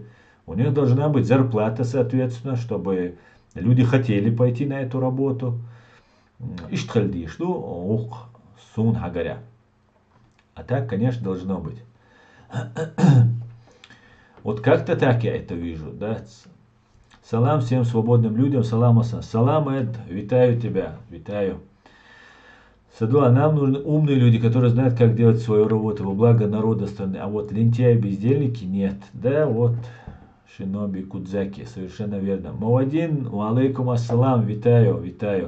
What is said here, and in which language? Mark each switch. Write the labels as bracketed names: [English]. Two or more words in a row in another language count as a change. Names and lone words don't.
[Russian] У них должна быть зарплата, соответственно, чтобы люди хотели пойти на эту работу. А так, конечно, должно быть. Вот как-то так я это вижу, да. Салам всем свободным людям, салам асан. Салам, Эд, витаю тебя, витаю. Садуа, нам нужны умные люди, которые знают, как делать свою работу во благо народа страны. А вот лентяи, бездельники нет. Да, вот, Шиноби Кудзаки, совершенно верно. Мавадин, [Arabic] عليكم السلام, [Russian] витаю, витаю.